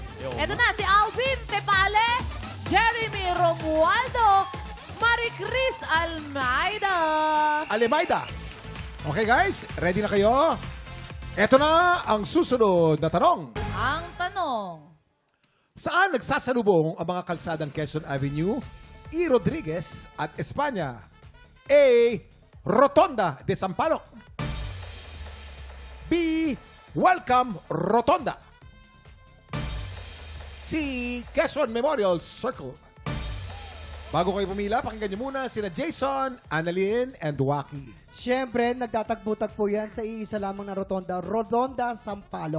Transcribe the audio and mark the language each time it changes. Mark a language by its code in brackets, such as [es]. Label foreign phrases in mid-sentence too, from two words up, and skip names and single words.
[tl] Ito na si Alvin Tepale, Jeremy Romualdo, Maricris Almeida. Alemaida. [en] Okay guys, [tl] ready na kayo? Ito na ang susunod na tanong. Ang tanong, Saan nagsasalubong ang mga kalsadang Quezon Avenue, E. Rodriguez at Espanya? A. Rotonda de Sampaloc. B. Welcome Rotonda. C. Quezon Memorial Circle. Bago kayo pumila, pakinggan niyo muna sina Jason, Annalyn, and Waki. Siyempre, nagtatagpo-tagpo yan sa iisa lamang na rotonda, Rotonda Sampaloc.